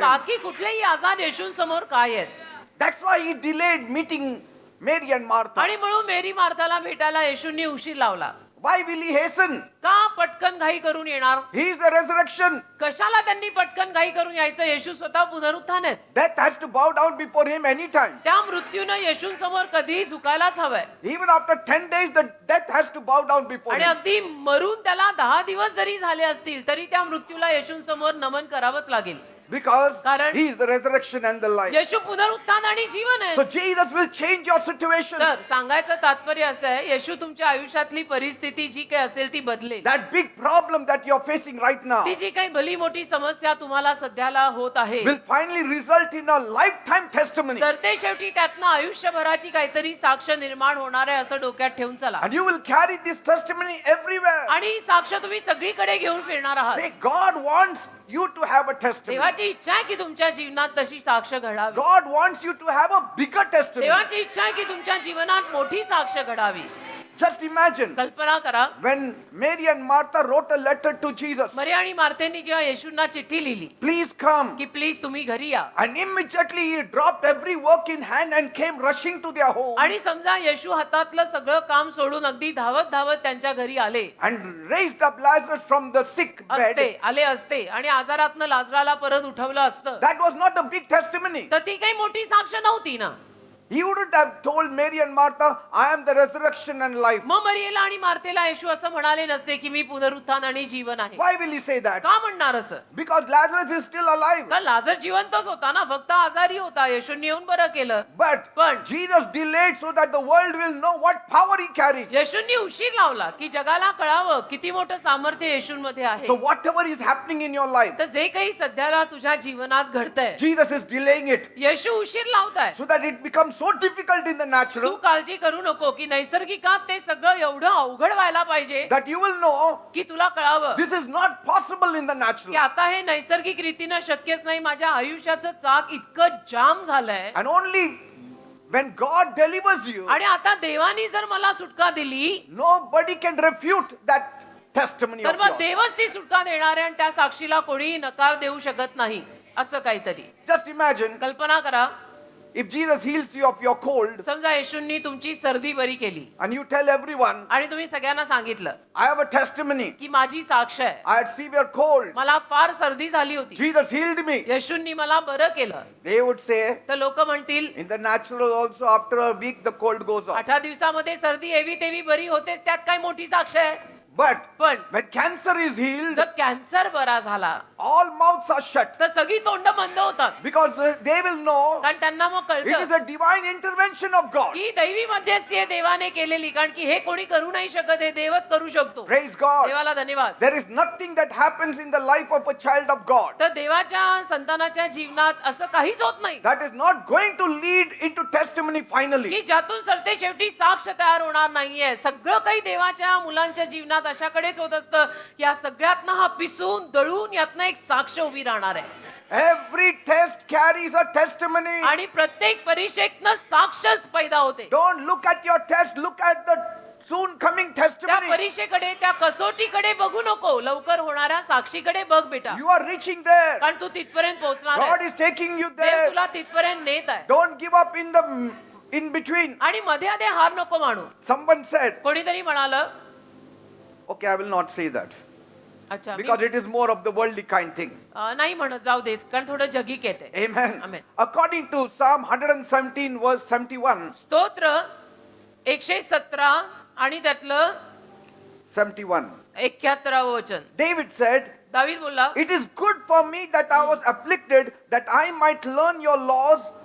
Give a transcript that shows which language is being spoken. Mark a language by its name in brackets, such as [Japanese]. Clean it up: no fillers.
[Marathi] बाकी कुठलेही आजार येशूंसमोर काय आहेत. [English] That's why He delayed meeting Mary and Martha. [Marathi] आणि म्हणून मेरी मार्थाला भेटायला येशूंनी उशीर लावला. [English] Why will He hasten? [Marathi] का पटकन घाई करून येणार. [English] He is the resurrection. [Marathi] कशाला त्यांनी पटकन घाई करून यायचं. येशू स्वतः पुनरुत्थान आहेत. [English] Death has to bow down before Him anytime. [Marathi] त्या मृत्यूनं येशूंसमोर कधीही झुकायलाच हवंय. [English] Even after 10 days, the death has to bow down before [Marathi] आणि [English] Him. [Marathi] अगदी मरून त्याला 10 दिवस जरी झाले असतील तरी त्या मृत्यूला येशूंसमोर नमन करावंच लागेल. [English] Because [Marathi] कारण [English] He is the resurrection and the life. [Marathi] येशू पुनरुत्थान आणि जीवन आहे. [English] So Jesus will change your situation. [Marathi] तर सांगायचं तात्पर्य असं आहे येशू तुमच्या आयुष्यातली परिस्थिती जी काही असेल ती बदलेल. [English] That big problem that you're facing right now [Marathi] ती जी काही भली मोठी समस्या तुम्हाला सध्याला होत आहे [English] will finally result in a lifetime testimony. [Marathi] सरते शेवटी त्यातनं आयुष्यभराची काहीतरी साक्ष निर्माण होणार आहे असं डोक्यात ठेवून चला. [English] And you will carry this testimony everywhere. [Marathi] आणि ही साक्ष तुम्ही सगळीकडे घेऊन फिरणार आहात. [English] Say, God wants you to have a testimony. [Marathi] देवाची इच्छा आहे की तुमच्या जीवनात तशी साक्ष घडावी. [English] God wants you to have a bigger testimony. [Marathi] देवाची इच्छा आहे की तुमच्या जीवनात मोठी साक्ष घडावी. [English] Just imagine [Marathi] कल्पना करा [English] when Mary and Martha wrote a letter to Jesus. [Marathi] मरी आणि मार्थेंनी जेव्हा येशूंना चिठ्ठी लिहिली [English] Please come. [Marathi] की प्लीज तुम्ही घरी या. [English] And immediately he dropped every work in hand and came rushing to their home [Marathi] आणि समजा येशू हातातलं सगळं काम सोडून अगदी धावत धावत त्यांच्या घरी आले [English] and raised up Lazarus from the sick [Marathi] असते [English] bed. [Marathi] आले असते आणि आजारातनं लाजराला परत उठवलं असतं [English] That was not a big testimony. [Marathi] तर ती काही मोठी साक्ष नव्हती ना. [English] He wouldn't have told Mary and Martha, I am the resurrection and life. [Marathi] मग मरियेला आणि मार्थेला येशू असं म्हणाले नसते की मी पुनरुत्थान आणि जीवन आहे. [English] Why will he say that? [Marathi] का म्हणणार असं. [English] Because Lazarus is still alive. [Marathi] का लाजर जिवंतच होता ना फक्त आजारी होता. येशूंनी येऊन बरं केलं. [English] But [Marathi] पण [English] Jesus delayed so that the world will know what power he carries. [Marathi] येशूंनी उशीर लावला की जगाला कळावं किती मोठं सामर्थ्य येशूंमध्ये आहे. [English] So whatever is happening in your life, [Marathi] तर जे काही सध्याला तुझ्या जीवनात घडतंय [English] Jesus is delaying it [Marathi] येशू उशीर लावताय. [English] so that it becomes so difficult in the [Marathi] Tu [English] natural [Marathi] काळजी करू नको की नैसर्गिकात ते सगळं एवढं अवघड व्हायला पाहिजे [English] that you will know [Marathi] की तुला कळावं [English] this is not possible in the [Marathi] की [English] natural. [Marathi] आता हे नैसर्गिक रीतीनं शक्यच नाही. माझ्या आयुष्याचं चाक इतकं जाम झालंय [English] And only when God delivers you, [Marathi] आणि आता देवानी जर मला सुटका दिली [English] nobody can refute that testimony [Marathi] तर [English] of [Marathi] मग [English] yours. [Marathi] देवच ती सुटका देणार आहे आणि त्या साक्षीला कोणीही नकार देऊ शकत नाही. असं काहीतरी [English] Just imagine [Marathi] कल्पना करा. [English] if Jesus heals you of your cold [Marathi] समजा येशूंनी तुमची सर्दी बरी केली [English] and you tell everyone, [Marathi] आणि तुम्ही सगळ्यांना सांगितलं [English] I have a testimony. [Marathi] की माझी साक्ष आहे. [English] I had severe cold. [Marathi] मला फार सर्दी झाली होती. [English] Jesus healed me. [Marathi] येशूंनी मला बरं केलं. [English] They would say, [Marathi] तर लोक म्हणतील [English] in the natural also after a week the cold goes off. [Marathi] 18 दिवसामध्ये सर्दी एवी तेवी बरी होतेच त्यात काय मोठी साक्ष आहे. [English] But [Marathi] पण [English] when cancer is healed, [Marathi] जर कॅन्सर बरा झाला [English] all mouths are shut [Marathi] तर सगळी तोंड बंद होतात. [English] because they will know [Marathi] कारण त्यांना मग [English] it is [Marathi] कळतं [English] a divine intervention of God. [Marathi] की दैवी मध्यस्थी आहे देवाने केलेली. कारण की हे कोणी करू नाही शकत. हे देवच करू शकतो. [English] Praise God. [Marathi] देवाला धन्यवाद. [English] There is nothing that happens in the life of a child of God [Marathi] तर देवाच्या संतानाच्या जीवनात असं काहीच होत नाही [English] that is not going to lead into testimony finally. [Marathi] की ज्यातून सरते शेवटी साक्ष तयार होणार नाहीये. सगळं काही देवाच्या मुलांच्या जीवनात अशाकडेच होत असतं. या सगळ्यातनं हा पिसून दळून यातनं एक साक्ष उभी राहणार आहे. [English] Every test carries a testimony. [Marathi] आणि प्रत्येक परीक्षेतनं साक्षच पैदा होते. [English] Don't look at your test, look at the soon coming [Marathi] त्या [English] testimony. [Marathi] परीक्षेकडे त्या कसोटीकडे बघू नको. लवकर होणाऱ्या साक्षीकडे बघ बेटा. [English] You are reaching there. [Marathi] कारण तू तिथपर्यंत पोहोचणार [English] God [Marathi] आहे. [English] is taking you [Marathi] Dev [English] there. [Marathi] तुला तिथपर्यंत नेत आहे. [English] Don't give up in between. [Marathi] आणि मध्ये मध्ये हार नको मानू. [English] Someone said, [Marathi] कोणीतरी म्हणालं [English] Okay, I will not say that [Marathi] अच्छा [English] because it is more of the worldly kind thing. [Marathi] नाही म्हणत, जाऊ देत, कारण थोडं जगिक येते. [English] Amen. Amen. According to Psalm 117 verse 71, [Marathi] स्तोत्र 117 आणि त्यातलं [English] 71, [Marathi] 71 वचन. [English] David said, [Marathi] दावीद बोलला, [English] "It is good for me that I was afflicted, that I might learn your laws."